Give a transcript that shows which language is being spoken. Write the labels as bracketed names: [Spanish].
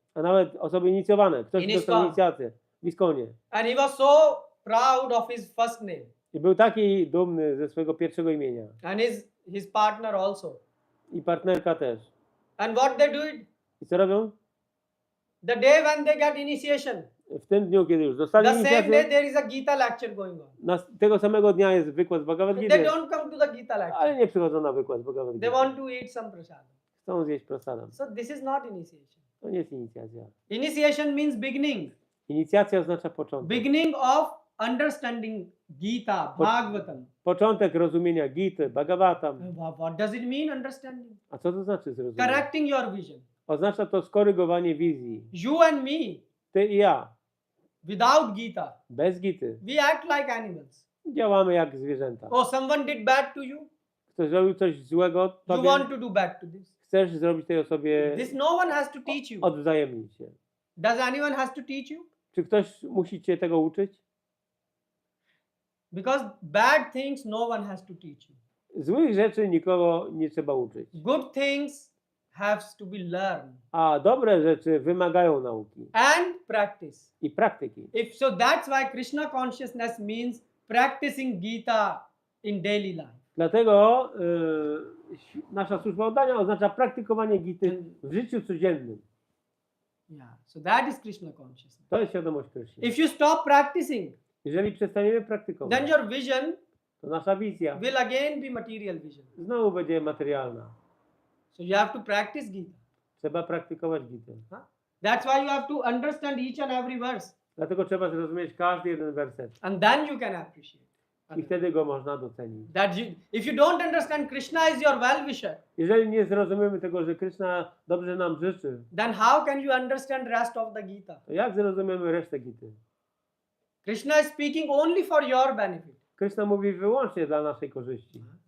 [Polish] A nawet osoby inicjowane. Ktoś dostał inicjację w ISKCONie. [English] And he was so proud of his first name. [Polish] I był taki dumny ze swojego pierwszego imienia. [English] And his partner also. [Polish] I partnerka też. [English] And what they do? [Polish] I co robią? [English] The day when they get initiation, [Polish] W tym dniu, kiedy już dostali [English] the same day [Polish] inicjację, [English] there is a Gita lecture going on. [Polish] tego samego dnia jest wykład z [English] They [Polish] Bhagavad-Gity, [English] don't come to the Gita lecture. [Polish] ale nie przychodzą na wykład z [English] They [Polish] Bhagavad-Gity. [English] want to eat some prasadam. [Polish] Chcą zjeść prasadam. [English] So this is not initiation. [Polish] To nie jest inicjacja. [English] Initiation means beginning. [Polish] Inicjacja oznacza początek. [English] Beginning of understanding Gita, Bhagavatam. [Polish] Początek rozumienia Gity, Bhagavatam. [English] What does it mean, understanding? [Polish] A co to znaczy zrozumieć? [English] Correcting your vision. [Polish] Oznacza to skorygowanie wizji. [English] You and me, [Polish] Ty i ja. [English] without Gita, [Polish] Bez Gity. [English] we act like animals. [Polish] Działamy jak zwierzęta. [English] Oh, someone did bad to you. [Polish] Ktoś zrobił coś złego [English] You [Polish] tobie, [English] want to do bad to this. [Polish] chcesz zrobić tej osobie, [English] This no one has to teach you. [Polish] odwzajemnić się. [English] Does anyone has to teach you? [Polish] Czy ktoś musi cię tego uczyć? [English] Because bad things no one has to teach you. [Polish] Złych rzeczy nikogo nie trzeba uczyć. [English] Good things has to be learned [Polish] A dobre rzeczy wymagają nauki [English] and practice. [Polish] i praktyki. [English] So that's why Krishna consciousness means practicing Gita in daily life. [Polish] Dlatego nasza służba oddania oznacza praktykowanie Gity w życiu codziennym. [English] Yeah. So that is Krishna consciousness. [Polish] To jest świadomość Kryszny. [English] If you stop practicing, [Polish] Jeżeli przestaniemy praktykować, [English] then your vision [Polish] to nasza wizja [English] will again be material vision. [Polish] znowu będzie materialna. [English] So you have to practice Gita. [Polish] Trzeba praktykować Gitę. [English] That's why you have to understand each and every verse. [Polish] Dlatego trzeba zrozumieć każdy jeden werset. [English] And then you can appreciate. [Polish] I wtedy go można docenić. [English] If you don't understand Krishna is your well-wisher, [Polish] Jeżeli nie zrozumiemy tego, że Kryszna dobrze nam życzy, [English] then how can you understand rest of the Gita? [Polish] to jak zrozumiemy resztę Gity? [English] Krishna is speaking only for your benefit. [Polish] Kryszna mówi wyłącznie dla naszej korzyści.